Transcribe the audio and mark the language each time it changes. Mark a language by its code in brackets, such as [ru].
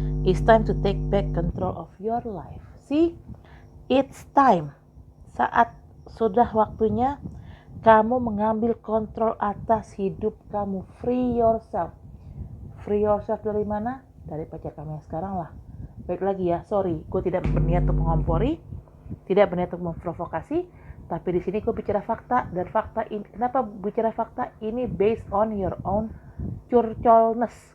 [en] It's time to take back control of your life. See, it's time. [id] Saat sudah waktunya kamu mengambil kontrol atas hidup kamu. [en] Free yourself. Free yourself [id] dari mana? Dari pacar kamu yang sekarang lah. Baik lagi ya, sorry, gue tidak berniat untuk mengompori, tidak berniat untuk memprovokasi, tapi di sini gue bicara fakta, dan fakta ini, kenapa bicara fakta? Ini [en] based on your own curcolness.